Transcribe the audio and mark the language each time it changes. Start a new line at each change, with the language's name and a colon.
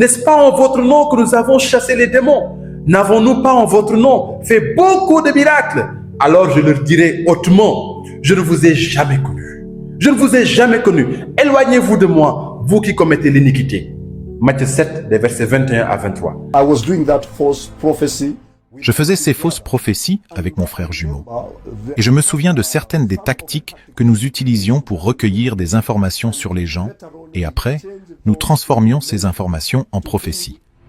French: N'est-ce pas en votre nom que nous avons chassé les démons? N'avons-nous pas en votre nom fait beaucoup de miracles? Alors je leur dirai hautement: je ne vous ai jamais connu. Je ne vous ai jamais connu. Éloignez-vous de moi, vous qui commettez l'iniquité. Matthieu 7, des versets 21 à 23.
English: I was doing that false prophecy.
French: Je faisais ces fausses prophéties avec mon frère jumeau. Et je me souviens de certaines des tactiques que nous utilisions pour recueillir des informations sur les gens, et après, nous transformions ces informations en prophéties.